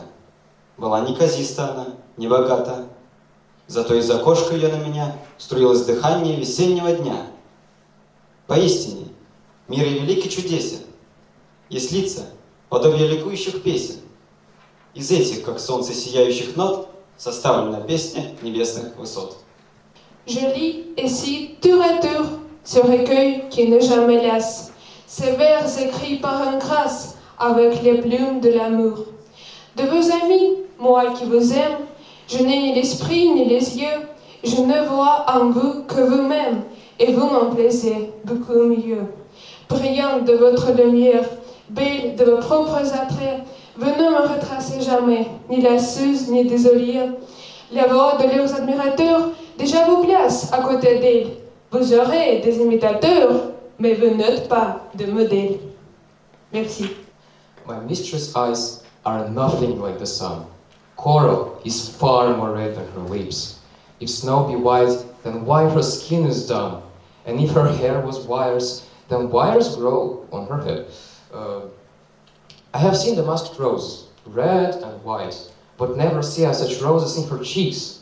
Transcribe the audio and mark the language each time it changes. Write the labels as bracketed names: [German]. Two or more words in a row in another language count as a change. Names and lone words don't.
[Russian] Была неказиста она, не богата. Зато из окошка ее на меня струилось дыхание весеннего дня. Поистине, мир и велик и чудесен. Есть лица, подобие ликующих песен. Из этих, как солнце сияющих нот, составлена песня небесных высот. [French] Je lis ici tour à tour ce recueil qui n'est jamais lasse, ces vers écrits par un grâce avec les plumes de l'amour. De vos amis, moi qui vous aime, je n'ai ni l'esprit ni les yeux, je ne vois en vous que vous-même, et vous m'en plaisez beaucoup mieux. Brillant de votre lumière, belle de vos propres attraits, vous ne me retracez jamais, ni lasseuse ni désolée. La voix de leurs admirateurs déjà vous place à côté d'elle. Vous aurez des imitateurs, mais vous n'êtes pas de modèle. Merci. [English] My mistress' eyes are nothing like the sun, Coral is far more red than her lips. If snow be white, then why her skin is dun? And if her hair was wires, then wires grow on her head. I have seen the masked roses, red and white, but never see such roses in her cheeks.